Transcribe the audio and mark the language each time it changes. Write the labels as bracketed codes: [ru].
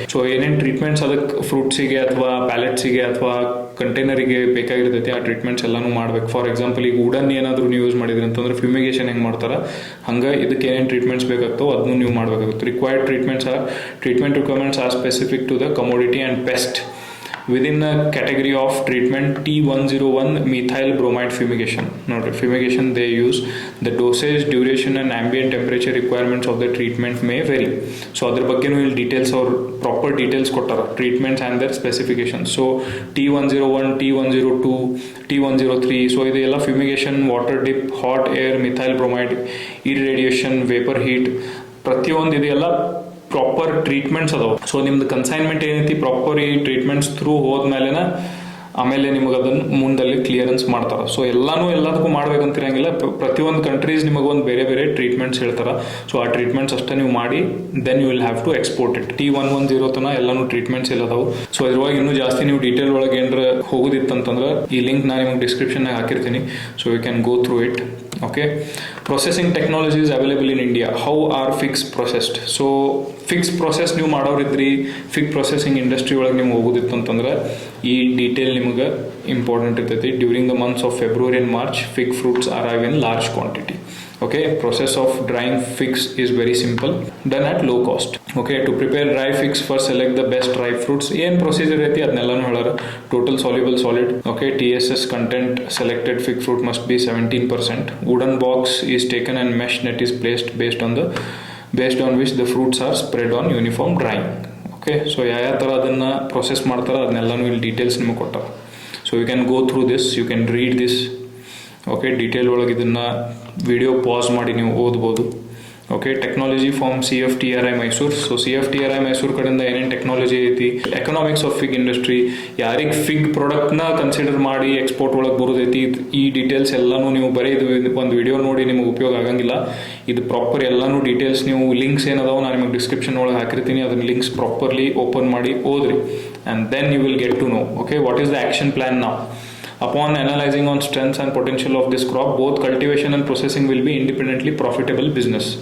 [kn] So ಏನೇನು treatments ಅದಕ್ಕೆ ಫ್ರೂಟ್ಸಿಗೆ ಅಥವಾ ಪ್ಯಾಲೆಟ್ಸಿಗೆ ಅಥವಾ ಕಂಟೈನರಿಗೆ ಬೇಕಾಗಿರ್ತೈತಿ ಆ ಟ್ರೀಟ್ಮೆಂಟ್ಸ್ ಎಲ್ಲಾನು ಮಾಡ್ಬೇಕು. ಫಾರ್ ಎಕ್ಸಾಂಪಲ್ ಈಗ ವುಡನ್ ಏನಾದರೂ ನೀವು ಯೂಸ್ ಮಾಡಿದ್ರಿ ಅಂತಂದ್ರೆ ಫ್ಯೂಮಿಗೇಷನ್ ಹೆಂಗೆ ಮಾಡ್ತಾರೆ ಹಂಗೆ ಇದಕ್ಕೆ ಏನೇನು ಟ್ರೀಟ್ಮೆಂಟ್ಸ್ ಬೇಕಾಗ್ತೋ ಅದನ್ನು ನೀವು ಮಾಡಬೇಕಾಗುತ್ತೆ. [en] Required treatment requirements are specific to the commodity and pest. Within the category of treatment T101 methyl bromide fumigation. Note fumigation they use. The dosage, duration and ambient temperature requirements of the treatment may vary. So [kn] adar ಬಗ್ಗೆ ಇಲ್ಲಿ [en] details or proper details [kn] ಕೊಟ್ಟಾರ [en] treatments and their specifications. So T101, T102, T103. So [kn] ಇದೆಲ್ಲ [en] fumigation, water dip, hot air, methyl bromide, irradiation, vapor heat. [kn] ಪ್ರತಿಯೊಂದು ಇದೆಲ್ಲ proper treatments ಅದಾವೆ. So ನಿಮ್ದು consignment ಏನೈತಿ proper ಈ ಟ್ರೀಟ್ಮೆಂಟ್ಸ್ ಥ್ರೂ ಹೋದ್ಮೇಲೆನ ಆಮೇಲೆ ನಿಮಗೆ ಅದನ್ನು ಮುಂದಲ್ಲಿ ಕ್ಲಿಯರೆನ್ಸ್ ಮಾಡ್ತಾರೆ. ಸೊ ಎಲ್ಲದಕ್ಕೂ ಮಾಡ್ಬೇಕಂತಿರಂಗಿಲ್ಲ. ಪ್ರತಿಯೊಂದು ಕಂಟ್ರೀಸ್ ನಿಮಗೊಂದು ಬೇರೆ ಬೇರೆ ಟ್ರೀಟ್ಮೆಂಟ್ಸ್ ಹೇಳ್ತಾರೆ. ಸೊ ಆ ಟ್ರೀಟ್ಮೆಂಟ್ಸ್ ಅಷ್ಟೇ ನೀವು ಮಾಡಿ [en] Then you will have to export it. [kn] T110 ತನ ಎಲ್ಲಾನು ಟ್ರೀಟ್ಮೆಂಟ್ಸ್ ಎಲ್ಲ ಅದಾವು. ಸೊ ಇದ್ರೊಳಗೆ ಇನ್ನೂ ಜಾಸ್ತಿ ನೀವು ಡೀಟೇಲ್ ಒಳಗೆ ಏನಾರ ಹೋಗೋದಿತ್ತಂತಂದ್ರೆ ಈ ಲಿಂಕ್ ನಾನು ನಿಮಗೆ ಡಿಸ್ಕ್ರಿಪ್ಷನ್ನಾಗ ಹಾಕಿರ್ತೀನಿ. [en] So you can go through it. Okay, processing technology is available in India. How are figs processed? So figs process [kn] ನೀವು ಮಾಡೋರಿದ್ರಿ ಫಿಗ್ ಪ್ರೊಸೆಸಿಂಗ್ ಇಂಡಸ್ಟ್ರಿ ಒಳಗೆ ನೀವು ಹೋಗೋದಿತ್ತು ಅಂತಂದ್ರೆ ಈ ಡೀಟೇಲ್ ನಿಮಗೆ ಇಂಪಾರ್ಟೆಂಟ್ ಇರ್ತೈತಿ. [en] During the months of February and March fig fruits arrive in large quantity. Okay, process of drying figs is very simple, done at low cost. Okay, to prepare dry figs, first select the best dry fruits. [kn] ಏನು procedure ಐತಿ ಅದನ್ನೆಲ್ಲನೂ ಹೇಳಾರ. [en] Total soluble solid. Okay, TSS content selected fig fruit must be 17%. Wooden box is taken and mesh net is placed based on which the fruits are spread on uniform drying. [kn] Okay, so ಯಾವ ಥರ ಅದನ್ನು process ಮಾಡ್ತಾರೆ ಅದನ್ನೆಲ್ಲನೂ ಇಲ್ಲಿ details ನಿಮಗೆ ಕೊಟ್ಟಾರ. [en] So you can go through this, you can read this. Okay, [kn] detail ಒಳಗೆ ಇದನ್ನು video pause ಮಾಡಿ ನೀವು ಓದ್ಬೋದು. [en] Okay, technology from CFTRI Mysuru. [kn] So CFTRI Mysuru ಕಡೆಯಿಂದ ಏನೇನು ಟೆಕ್ನಾಲಜಿ ಐತಿ, [en] economics of fig industry, [kn] ಯಾರಿಗೆ ಫಿಗ್ ಪ್ರಾಡಕ್ಟ್ನ ಕನ್ಸಿಡರ್ ಮಾಡಿ ಎಕ್ಸ್ಪೋರ್ಟ್ ಒಳಗೆ ಬರೋದೈತಿ, ಈ ಡೀಟೇಲ್ಸ್ ಎಲ್ಲನೂ ನೀವು ಬರೀ ಇದು ಒಂದು ವಿಡಿಯೋ ನೋಡಿ ನಿಮಗೆ ಉಪಯೋಗ ಆಗಂಗಿಲ್ಲ. ಇದು ಪ್ರಾಪರ್ ಎಲ್ಲನೂ ಡೀಟೇಲ್ಸ್ ನೀವು ಲಿಂಕ್ಸ್ ಏನದಾವೆ ನಾನು ನಿಮಗೆ ಡಿಸ್ಕ್ರಿಪ್ಷನ್ ಒಳಗೆ ಹಾಕಿರ್ತೀನಿ. ಅದನ್ನ ಲಿಂಕ್ಸ್ ಪ್ರಾಪರ್ಲಿ ಓಪನ್ ಮಾಡಿ ಓದ್ರಿ [en] And then you will get to know. Okay, what is the action plan ನಾವು? Upon analyzing on strengths and potential of this crop, both cultivation and processing will be independently profitable business.